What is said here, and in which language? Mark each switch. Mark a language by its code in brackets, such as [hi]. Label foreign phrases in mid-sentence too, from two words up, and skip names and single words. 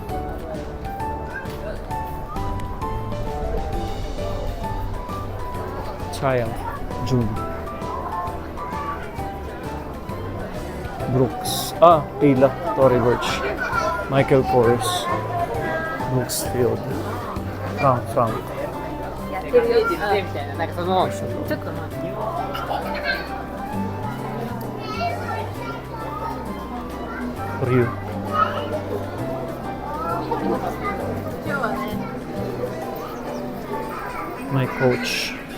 [en] Triumph, June. Brooks. Pila, Tory Burch. Michael Kors. Brooksfield. Frank. [ja] やってるよって言ってみたいな、なんかそのちょっとまあ [en] Ryu. My Coach.